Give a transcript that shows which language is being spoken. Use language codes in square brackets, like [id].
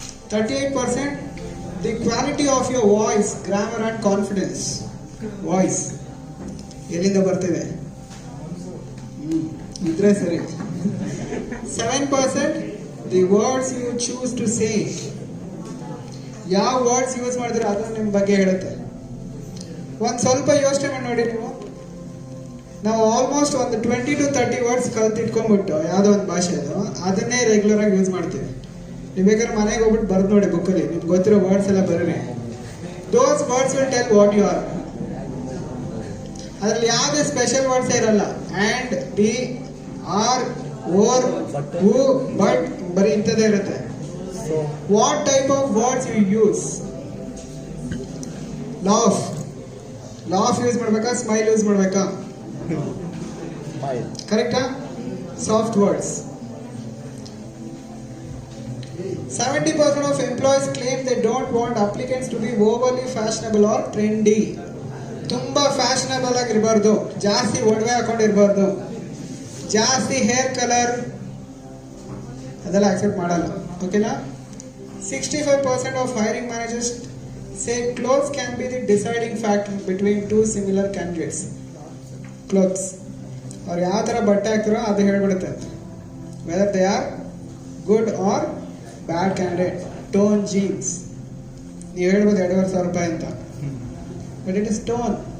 [en] 38% the quality of your voice, grammar and confidence. [kn] Voice ಎಲ್ಲಿಂದ ಬರ್ತಿದೆ? ಇದ್ರೆ ಸರಿ. [en] 7% the words you choose to say. [kn] ಯಾವ ವರ್ಡ್ಸ್ ಯೂಸ್ ಮಾಡಿದ್ರೆ ಅದು ನಿಮ್ಮ ಬಗ್ಗೆ ಹೇಳುತ್ತೆ. ಒಂದು ಸ್ವಲ್ಪ ಯೋಚನೆ ಮಾಡಿ ನೋಡಿ ನೀವು. ನಾವು ಆಲ್ಮೋಸ್ಟ್ ಒಂದು 20 to 30 ವರ್ಡ್ಸ್ ಕಲ್ತಿಟ್ಕೊಂಡ್ಬಿಟ್ಟು ಯಾವುದೋ ಒಂದು ಭಾಷೆದು ಅದನ್ನೇ ರೆಗ್ಯುಲರ್ ಆಗಿ ಯೂಸ್ ಮಾಡ್ತೀವಿ. ನೀವು ಬೇಕಾದ್ರೆ ಮನೆಗೆ ಹೋಗ್ಬಿಟ್ಟು ಬರ್ದು ನೋಡಿ ಬುಕ್ಕಲ್ಲಿ, ನಿಮ್ಗೆ ಗೊತ್ತಿರೋ ವರ್ಡ್ಸ್ ಎಲ್ಲ ಬರೀರಿ. [en] Those words will tell what you are. [kn] ಅದರಲ್ಲಿ ಯಾವುದೇ ಸ್ಪೆಷಲ್ ವರ್ಡ್ಸ್ ಇರಲ್ಲ. And, D, R, or, who, but ಬರೀ ಇಂಥದ್ದೇ ಇರುತ್ತೆ. [en] What type of words you use? [kn] Laugh use ಮಾಡ್ಬೇಕಾ, ಸ್ಮೈಲ್ ಯೂಸ್ ಮಾಡ್ಬೇಕಾ? [en] ಕರೆಕ್ಟಾ? Soft words. 70% of employees claim they don't want applicants to be overly fashionable or trendy. [kn] ತುಂಬಾ fashionable ಆಗಿರಬಾರ್ದು, ಜಾಸ್ತಿ ಒಡವೆ ಹಾಕೊಂಡಿರ್ಬಾರ್ದು, ಜಾಸ್ತಿ ಹೇರ್ ಕಲರ್ ಅದೆಲ್ಲ ಅಕ್ಸೆಪ್ಟ್ ಮಾಡಲ್ಲ. ಓಕೆನಾ? [en] 65% of hiring managers say clothes can be the deciding factor between two similar candidates. Clothes, [kn] ಅವ್ರು ಯಾವ ಥರ ಬಟ್ಟೆ ಹಾಕ್ತಾರೋ ಅದು ಹೇಳ್ಬಿಡುತ್ತೆ [en] Whether they are good or bad candidate. [kn] Tone jeans ನೀವು ಹೇಳ್ಬೋದು 2,500 ರೂಪಾಯಿ ಅಂತ, [en] But it is torn.